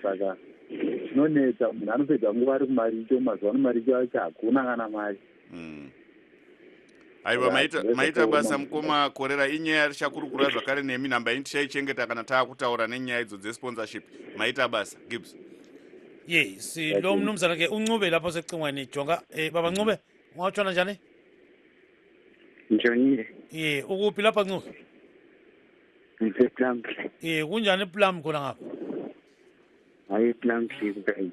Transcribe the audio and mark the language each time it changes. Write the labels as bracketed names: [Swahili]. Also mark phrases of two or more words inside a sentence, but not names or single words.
[Shona] Saka zvinonetsa, munhu anopedza nguva ari kumaricho, mazuva ano maricho acho hakuna kana mari. Aiwa, maita basa mukoma Korera. Inyaya richakurukura zvakare nemi, nhamba ini tichaichengeta kana taakutaura nenyaya idzo dzesponsorship. Maita basa, Gibbs? [North Ndebele] Yes, lo mnumzana ke uNcube lapho secingweni jonga. Baba Ncube, ungatshona njani? Njoni. Ukuphi lapha Ncube? NgisePlum. Kunjani ePlum khona ngapha? Hayi Plum Tree.